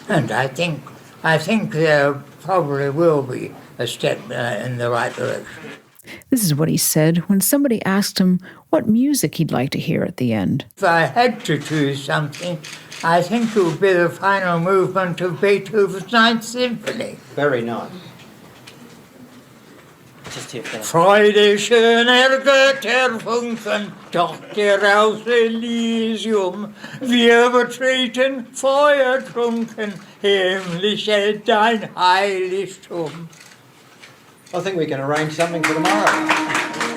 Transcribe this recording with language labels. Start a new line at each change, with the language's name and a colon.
English: And I think there probably will be a step in the right direction. This is what he said when somebody asked him what music he'd like to hear at the end. If I had to choose something, I think it would be the final movement of Beethoven's Ninth Symphony. Very nice. Just here for
German: Freude schöner Götterfunken, Tochter aus Elysium, wir betreten feuertrunken, himmlische dein Heiligtum.
English: I think we can arrange something for tomorrow.